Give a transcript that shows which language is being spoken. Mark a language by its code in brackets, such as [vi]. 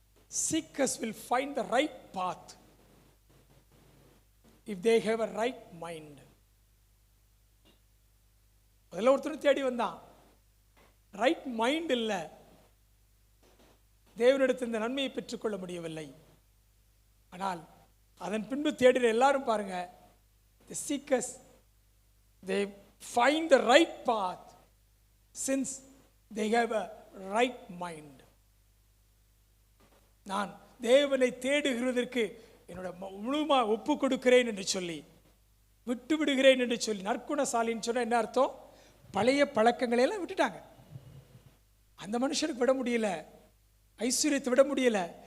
[en] Seekers will find the right path if they have a right mind. [ta] அதில் ஒருத்தர் தேடி வந்தான், ரைட் மைண்ட் இல்லை, தேவனிடத்தில் இந்த நன்மையை பெற்றுக்கொள்ள முடியவில்லை. ஆனால் அதன் பின்பு தேடுற எல்லாரும் பாருங்க, [en] the seekers they find the right path since they have a right mind. [ta] நான் தேவனை தேடுகிறதற்கு என்னோட முழுமா ஒப்பு கொடுக்கிறேன் என்று சொல்லி, விட்டு விடுகிறேன் என்று சொல்லி, நற்குணசாலின்னு சொன்னால் என்ன அர்த்தம்? பழைய பழக்கங்களையெல்லாம் விட்டுட்டாங்க. அந்த மனுஷனுக்கு விட முடியல, ஐஸ்வர்யத்தை விட முடியல.